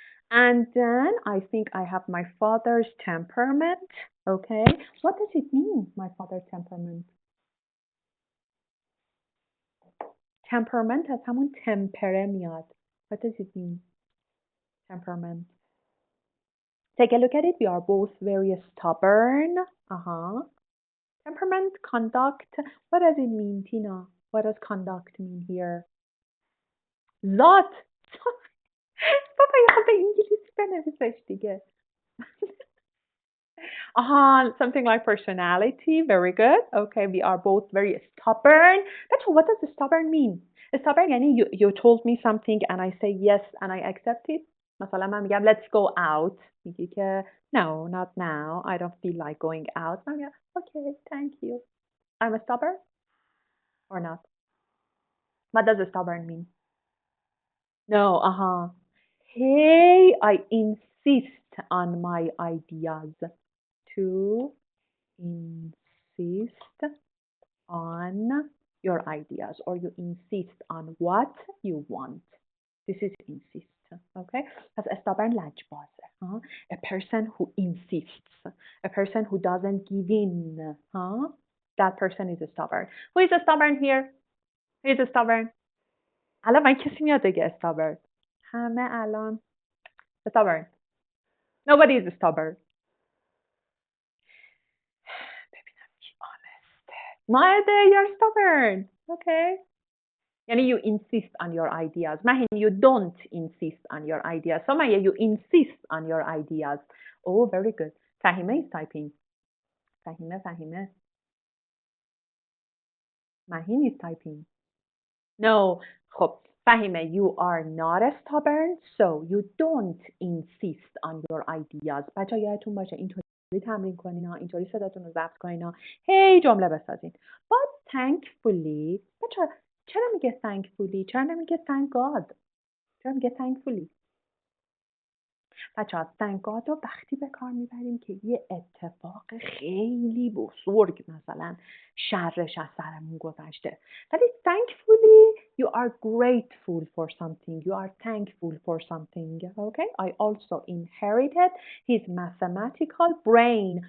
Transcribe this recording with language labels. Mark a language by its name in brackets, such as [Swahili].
[English] And then I think I have my father's temperament. Okay. What does it mean, my father's temperament? [Persian] Temperament از همون تمپره میاد. [English] What does it mean? Temperament. Take a look at it. We are both very stubborn. Temperament, conduct. What does it mean, Tina? What does conduct mean here? [Persian] ذات. بابا یا به انگلیسی بنویسش دیگه. [English] Something like personality. Very good. Okay, we are both very stubborn. That's what does stubborn mean? Stubborn یعنی you told me something and I say yes and I accept it. [Persian] مثلا من میگم [English] let's go out. [Persian] میگی که [English] no, not now. I don't feel like going out. [Persian] من میگم [English] okay, thank you. I'm a stubborn or not? What does stubborn mean? No, Hey, I insist on my ideas. To insist on your ideas or you insist on what you want. This is insist. Okay. [Persian] پس stubborn لجبازه. [English] A person who insists. A person who doesn't give in. That person is stubborn. Who is stubborn here? Who is stubborn? [Persian] الان من کسی میاد بگه stubborn. همه الان stubborn. [English] Nobody is stubborn. [Persian] ببینم کی honest. [English] Maide, you're stubborn. Okay. یعنی you insist on your ideas. Mahin, you don't insist on your ideas. Somaya, you insist on your ideas. Oh, very good. Fahime is typing. Fahime. Mahin is typing. No. [Persian] خب فهیمه [English] you are not stubborn so you don't insist on your ideas. [Persian] بچه یادتون باشه اینطوری تمرین کنین ها، اینطوری صداتون رو ضبط کنین ها، هی جمله بسازین. But thankfully بچه چرا میگه thankfully؟ چرا نمیگه thank God؟ چرا میگه thankfully؟ بچه ها thank God رو وقتی به کار میبریم که یه اتفاق خیلی بزرگ مثلا شرش از سرمون گذشته. [English] ولی thankfully you are grateful for something. You are thankful for something. Okay? I also inherited his mathematical brain.